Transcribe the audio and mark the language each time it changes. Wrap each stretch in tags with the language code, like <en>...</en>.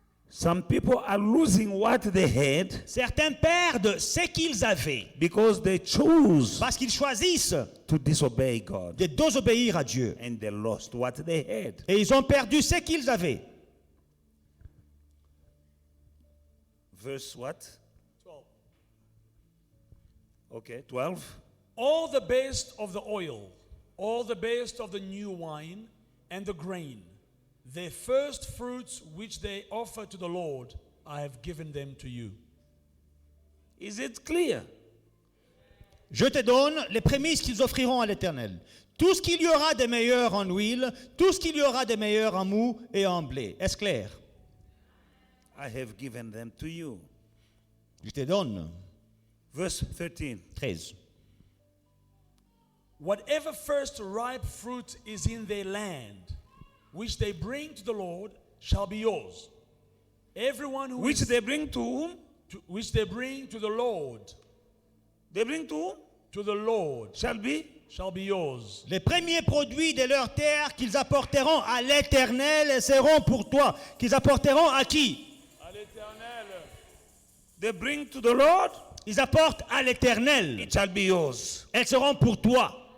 <en>Some people are losing what they had</en> <fr>Certains perdent ce qu'ils avaient</fr> <en>because they chose</en> <fr>parce qu'ils choisissent</fr> <en>to disobey God</en> <fr>de désobéir à Dieu.</fr> <en>and they lost what they had.</en> <fr>Et ils ont perdu ce qu'ils avaient.</fr> <en>Verse what? 12. Okay, 12. All the best of the oil, all the best of the new wine, and the grain, the first fruits which they offer to the Lord, I have given them to you. Is it clear?</en> <fr>Je te donne les prémices qu'ils offriront à l'Éternel. Tout ce qu'il y aura de meilleur en huile, tout ce qu'il y aura de meilleur en mou et en blé. Est-ce clair?</fr> <en>I have given them to you.</en> <fr>Je te donne.</fr> <en>Verse 13. 13. Whatever first ripe fruit is in their land, which they bring to the Lord, shall be yours. Everyone who Which is- they bring to whom? which they bring to the Lord, They bring to whom? to the Lord, Shall be? shall be yours.</en> <fr>Les premiers produits de leur terre qu'ils apporteront à l'Éternel seront pour toi. Qu'ils apporteront à qui? À l'Éternel.</fr> <en>They bring to the Lord,</en> <fr>Ils apportent à l'Éternel.</fr> <en>it shall be yours.</en> <fr>Elles seront pour toi.</fr>